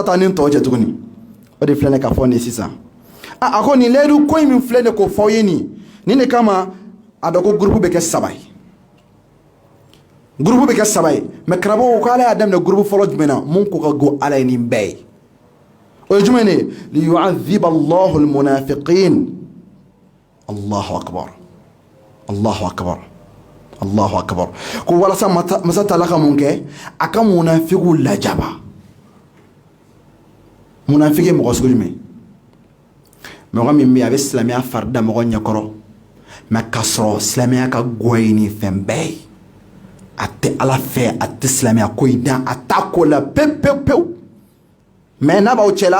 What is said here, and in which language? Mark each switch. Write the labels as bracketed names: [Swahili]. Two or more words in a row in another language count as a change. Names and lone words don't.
[Bambara] taa ni tɔw cɛ tuguni o de filɛ ne ka fɔ nin sisan a ko nin layidu ko in min filɛ ne k'o f'aw ye nin de kama a dɔn ko groupe bɛ kɛ 3 ye groupe bɛ kɛ 3 ye mais karamɔgɔ ko ala y'a daminɛ groupe fɔlɔ jumɛn na mun ko ka go ala ye nin bɛɛ ye o ye jumɛn ye [Arabic] ليعذب الله المنافقين الله أكبر الله أكبر الله أكبر [Bambara] ko walasa masa taala ka mun kɛ a ka munafiqu lajaba munafiki mɔgɔ sugu jumɛn mɔgɔ min bɛ a bɛ silamɛya farida mɔgɔ ɲɛkɔrɔ mais k'a sɔrɔ silamɛya ka go ye nin fɛn bɛɛ ye a tɛ ala fɛ a tɛ silamɛya ko in dan a t'a ko la pewu mais n'a b'aw cɛ